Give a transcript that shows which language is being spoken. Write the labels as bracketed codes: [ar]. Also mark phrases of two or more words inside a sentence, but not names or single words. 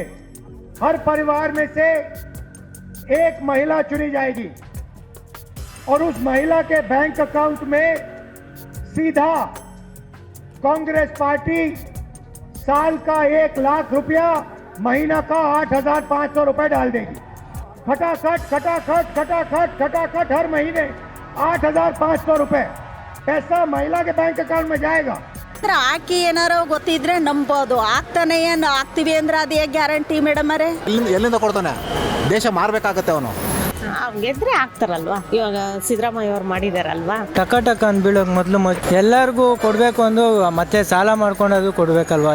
[hi] हर परिवार में से एक महिला चुनी जाएगी और उस महिला के बैंक अकाउंट में सीधा कांग्रेस पार्टी साल का 1 लाख रुपया, महीना का 8,500 रुपए डाल देगी। खटाखट खटाखट खटाखट खटाखट हर महीने 8,500 रुपए पैसा महिला के बैंक अकाउंट में जाएगा। [kn] ಹಾಕಿ ಏನಾರೋ ಗೊತ್ತಿದ್ರೆ ನಂಬೋದು, ಆಗ್ತಾನೆ ಏನು ಆಗ್ತೀವಿ ಅಂದ್ರೆ ಅದೇ ಗ್ಯಾರಂಟಿ ಮೇಡಮ್ ಅವರೇ? ಎಲ್ಲಿಂದ ಕೊಡ್ತಾನೆ? ದೇಶ ಮಾರ್ಬೇಕಾಗತ್ತೆ ಅವನು. ಗೆದ್ರೆ ಆಗ್ತಾರಲ್ವಾ, ಇವಾಗ ಸಿದ್ದರಾಮಯ್ಯ ಅವ್ರು ಮಾಡಿದಾರಲ್ವಾ. ಟಕ ಅನ್ಬೀಳೋಕೆ ಮೊದಲು ಎಲ್ಲರಿಗೂ ಕೊಡಬೇಕು ಅಂದು ಮತ್ತೆ ಸಾಲ ಮಾಡ್ಕೊಂಡದು ಕೊಡಬೇಕಲ್ವಾ.